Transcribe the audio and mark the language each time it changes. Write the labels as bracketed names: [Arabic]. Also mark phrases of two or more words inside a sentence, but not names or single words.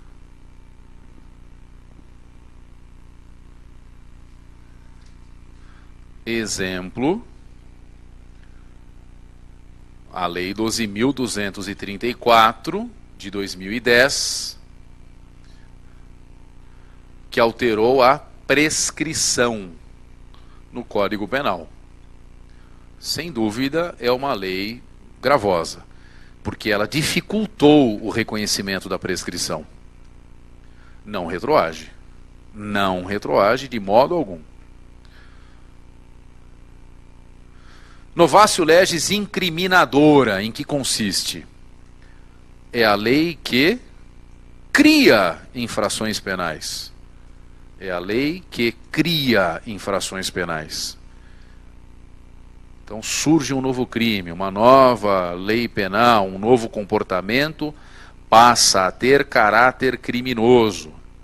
[Portuguese] Exemplo, a Lei 12.234 de 2010, que alterou a prescrição no Código Penal. Sem dúvida, é uma lei gravosa, porque ela dificultou o reconhecimento da prescrição. Não retroage. Não retroage de modo algum. [Latin] Novatio legis incriminadora, [Portuguese] em que consiste? É a lei que cria infrações penais. É a lei que cria infrações penais. Então surge um novo crime, uma nova lei penal, um novo comportamento passa a ter caráter criminoso.